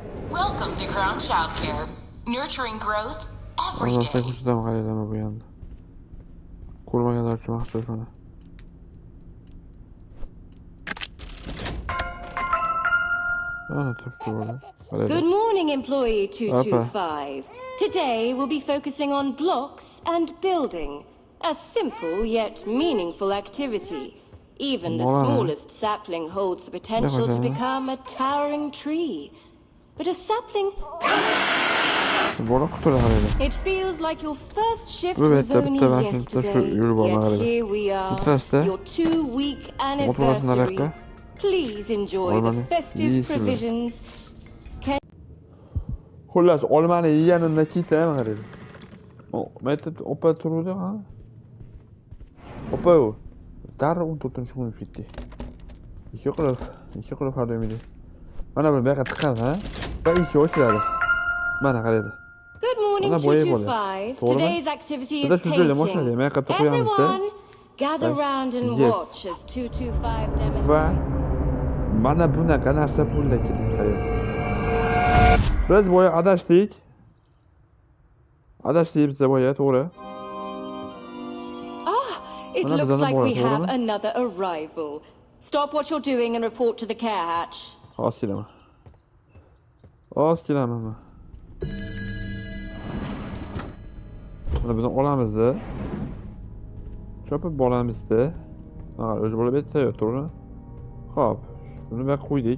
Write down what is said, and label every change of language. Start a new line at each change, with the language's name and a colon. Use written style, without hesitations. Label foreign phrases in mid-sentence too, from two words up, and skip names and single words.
English: Welcome to Crown Childcare, nurturing growth every
Uzbek: Alloh
English: day.
Uzbek: ko'chadami qaraylarmi bu endi. Ko'rmaganlar uchun maxsus mana. Ana turibdi bola.
English: Good
Uzbek: Qaraylar.
English: morning, employee 225. Today we'll be focusing on blocks and building. A simple yet meaningful activity. Even the Wow. smallest sapling holds the potential to Yeah. become a towering tree. But a sapling,
Uzbek: Bola qutular qaraylar.
English: it feels like your first shift
Uzbek: Bu
English: was
Uzbek: bitta
English: only
Uzbek: mashina
English: yesterday.
Uzbek: yurib
English: Yet
Uzbek: bormag'arada.
English: here we are,
Uzbek: Bittasida
English: your 2-week
Uzbek: motorasini
English: anniversary.
Uzbek: naraqqa.
English: Please enjoy the
Uzbek: Olmani
English: festive
Uzbek: yeysizlar.
English: provisions.
Uzbek: Xullas, olmani yeganimdan ketaman qaraylar. Maktabda opa turuvdi ha. Opa u. Darrov 14-chi kun ketdi. Ikki qilib xardamidi. Mana bu yoqqa tiqadi ha. Va ikki ochiladi. Mana qaraylar.
English: Good morning,
Uzbek: Mana boya bo'la.
English: 225.
Uzbek: To'g'rimi?
English: Today's activity
Uzbek: Bizda
English: is
Uzbek: shu joyda mashina
English: painting.
Uzbek: deyman, yoqqa qo'yamizda.
English: Everyone, gather Right. round and Yes. watch as 225
Uzbek: Va
English: demonstrates.
Uzbek: mana bunaqa narsa pulda keling qaraylar. Biz boya adashdik. Adashdik biz boya, to'g'ri.
English: It
Uzbek: Mana
English: looks
Uzbek: bizani
English: like
Uzbek: bola,
English: we have
Uzbek: to'g'rimi?
English: another arrival. Stop what you're doing and report to the care hatch.
Uzbek: Hozir kelaman. Hozir kelaman men. Mana bizni olamizda. Chopib bolamizda. Mana o'zi bo'lib aytsa-yu, to'g'ri? Xo'p, buni bir qo'ydik.